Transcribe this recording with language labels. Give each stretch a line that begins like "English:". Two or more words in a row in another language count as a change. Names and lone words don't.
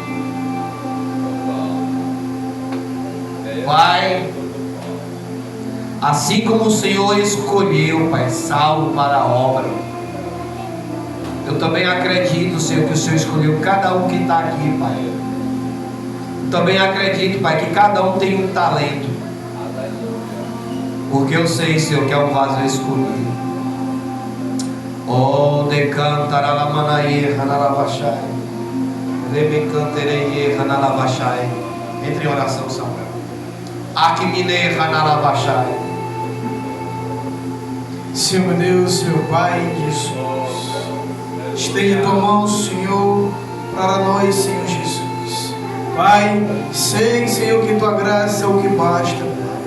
Portuguese: Pai, assim como o Senhor escolheu, Pai, Saulo para a obra, eu também acredito, Senhor, que o Senhor escolheu cada um que está aqui, Pai. Também acredito, Pai, que cada um tem um talento. Porque eu sei, Senhor, que é um vaso escolhido. Oh, decantará la manaie, ranalabachai. Rebecanterei, ranalabachai. Entre em oração, Samuel. Akimine, ranalabachai. Senhor meu Deus, meu Pai, Jesus, estende a tua mão, Senhor, para nós, Senhor Jesus. Pai, sei, Senhor, que tua graça é o que basta, Pai.